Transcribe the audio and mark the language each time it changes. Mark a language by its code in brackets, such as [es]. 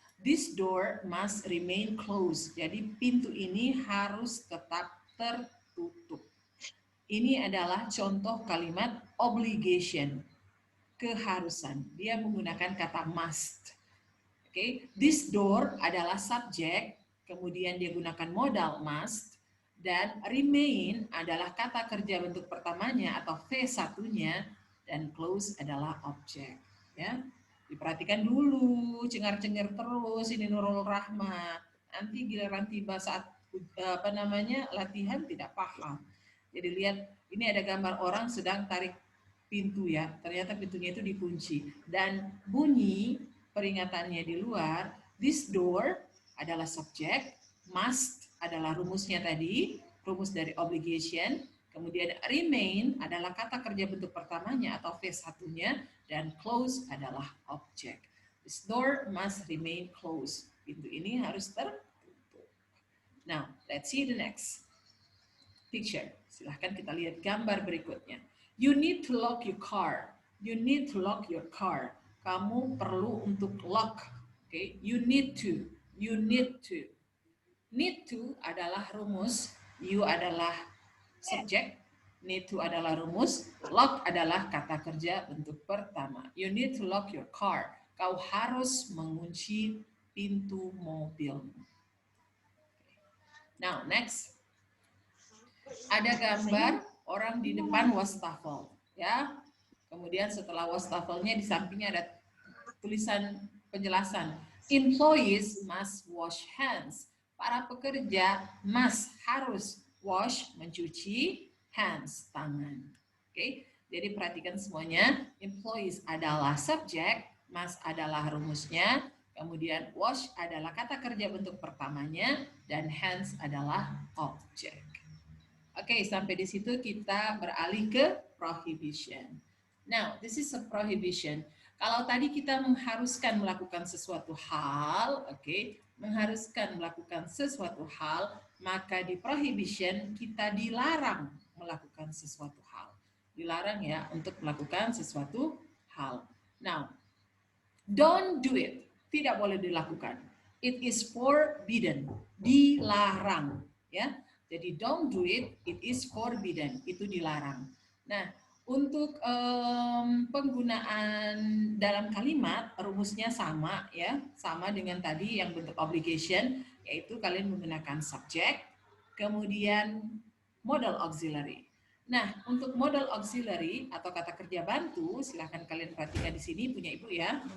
[en] This door must remain closed. [id] Jadi pintu ini harus tetap tertutup. Ini adalah contoh kalimat obligation, keharusan. Dia menggunakan kata must. Oke, this door adalah subjek, kemudian dia gunakan modal must, dan remain adalah kata kerja bentuk pertamanya atau V1-nya, dan close adalah objek. Ya. Diperhatikan dulu, cengar-cengir terus ini Nurul Rahma. Nanti giliran tiba saat latihan tidak paham. Jadi lihat, ini ada gambar orang sedang tarik pintu ya. Ternyata pintunya itu dikunci dan bunyi peringatannya di luar. This door adalah subjek, must adalah rumusnya tadi, rumus dari obligation. Kemudian remain adalah kata kerja bentuk pertamanya atau V1-nya, dan close adalah objek. [en] This door must remain closed. [id] Pintu ini harus tertutup. [en] Now, let's see the next picture. [id] Silahkan kita lihat gambar berikutnya. [en] You need to lock your car. You need to lock your car. [id] Kamu perlu untuk lock. [en] Okay? You need to. You need to. [id] Need to adalah rumus. You adalah subjek, need to adalah rumus, lock adalah kata kerja bentuk pertama. [en] You need to lock your car. [id] Kau harus mengunci pintu mobil. [en] Now, next. [id] Ada gambar orang di depan wastafel, ya. Kemudian setelah wastafelnya di sampingnya ada tulisan penjelasan. [en] Employees must wash hands. [id] Para pekerja harus wash, mencuci hands, tangan. Oke, jadi perhatikan semuanya. Employees adalah subjek, must adalah rumusnya, kemudian wash adalah kata kerja bentuk pertamanya, dan hands adalah objek. Oke, sampai di situ kita beralih ke prohibition. [en] Now, this is a prohibition. [id] Kalau tadi kita mengharuskan melakukan sesuatu hal, mengharuskan melakukan sesuatu hal, maka di prohibition kita dilarang melakukan sesuatu hal. Dilarang ya untuk melakukan sesuatu hal. [en] Now, don't do it. [id] Tidak boleh dilakukan. [en] It is forbidden. [id] Dilarang, ya. Jadi [en] don't do it, it is forbidden. [id] Itu dilarang. Nah, untuk penggunaan dalam kalimat rumusnya sama ya, sama dengan tadi yang bentuk obligation, yaitu kalian menggunakan subject, kemudian modal auxiliary. Nah, untuk modal auxiliary atau kata kerja bantu, silahkan kalian perhatikan di sini punya ibu ya.